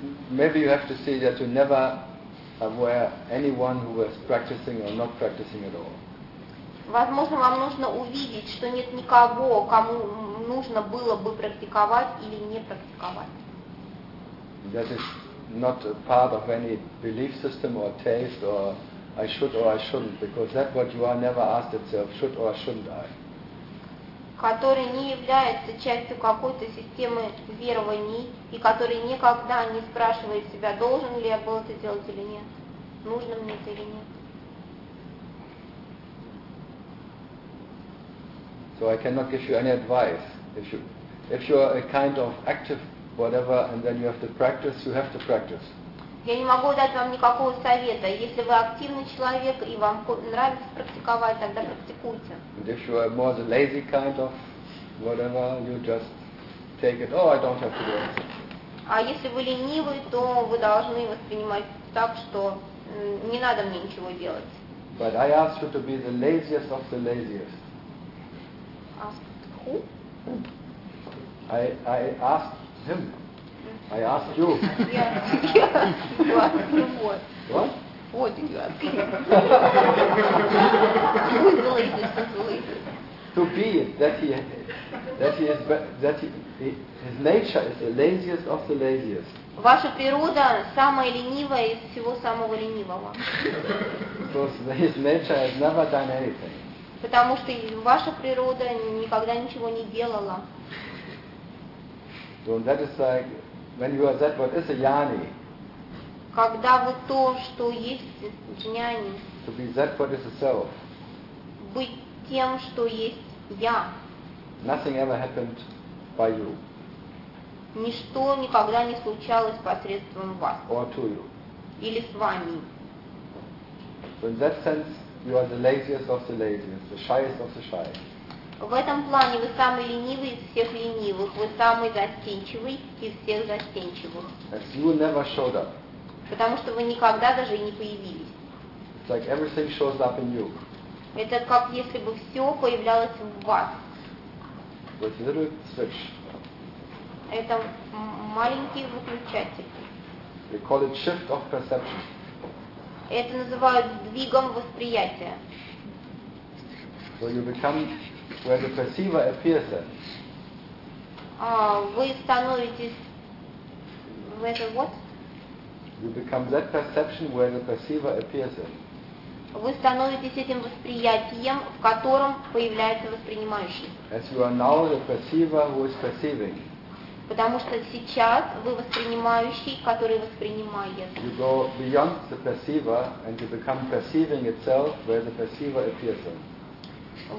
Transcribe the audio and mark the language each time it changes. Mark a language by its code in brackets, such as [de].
[en] Maybe you have to see that you never aware anyone who is practicing or not practicing at all. [ru] Возможно, вам нужно увидеть, что нет никого, кому нужно было бы практиковать или не практиковать. [en] That is not a part of any belief system or taste or I should or I shouldn't, because that what you are never asked itself, should or shouldn't I? [ru] Который не является частью какой-то системы верований и который никогда не спрашивает себя, должен ли я был это делать или нет, нужно мне это или нет. [en] So I cannot give you any advice. If you are a kind of active whatever and then you have to practice, you have to practice. [ru] Я не могу дать вам никакого совета. Если вы активный человек и вам нравится практиковать, тогда практикуйте. [en] And if you are more the lazy kind of whatever, you just take it, oh, I don't have to do anything. [ru] А если вы ленивый, то вы должны воспринимать так, что не надо мне ничего делать. [en] But I ask you to be the laziest of the laziest. Ask who? I asked him. I asked you. Yeah. You asked him what? What? What did you ask him? Who is the latest? To be his nature is the laziest of the laziest. [ru] Ваша природа самая ленивая из всего самого ленивого. [en] Because his nature has never done anything. [ru] Потому что ваша природа никогда ничего не делала. [en] So that is like when you are that what is a jnani. [ru] Когда вы то, что есть jnani. [en] To be that what is a self. [ru] Быть тем, что есть я. [en] Nothing ever happened by you. [ru] Ничто никогда не случалось посредством вас. [en] Or to you. [ru] Или с вами. [en] So in that sense. You are the laziest of the laziest, the shyest of the shy. [ru] В этом плане вы самый ленивый из всех ленивых, вы самый застенчивый из всех застенчивых. [en] As you never showed up. [ru] Потому что вы никогда даже и не появились. [en] It's like everything shows up in you. [ru] Это как если бы все появлялось в вас. Блокирует switch. Это маленький выключатель. [en] We call it shift of perception. [ru] Это называют сдвигом восприятия. [en] So you become where the perceiver appears at. [ru] Вы становитесь [en] where the what? You become that perception where the perceiver appears at. [ru] Вы становитесь этим восприятием, в котором появляется воспринимающий. [en] As you are now the perceiver who is perceiving. [ru] Потому что сейчас вы воспринимающий, который воспринимает. [en] You go beyond the perceiver and you become perceiving itself where the perceiver appears at.